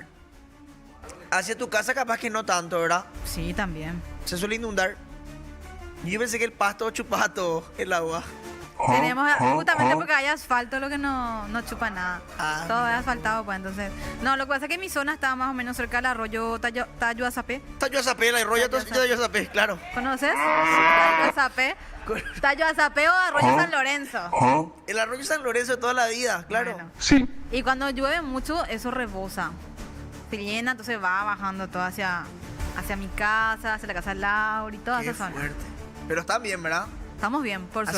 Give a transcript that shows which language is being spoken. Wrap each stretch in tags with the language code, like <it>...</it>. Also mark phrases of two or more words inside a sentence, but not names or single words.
<es>Hacia tu casa capaz que no tanto, ¿verdad? Sí, también. Se suele inundar. Yo pensé que el pasto chupaba todo el agua. Tenemos, justamente porque hay asfalto, lo que no chupa nada. Todo es asfaltado, pues entonces. No, lo que pasa es que mi zona estaba más o menos cerca del arroyo Tayo Azapé. Tayo Azapé, la arroyo Tayo Azapé, claro. ¿Conoces? Tayo Azapé. Tayo Azapé o arroyo San Lorenzo. El arroyo San Lorenzo de toda la vida, claro. Bueno. Sí. Y cuando llueve mucho, eso rebosa. Se llena, entonces va bajando todo hacia mi casa, hacia la casa de Laura y toda Qué esa zona. fuerte. Pero están bien, ¿verdad? Estamos bien, por suerte.</es>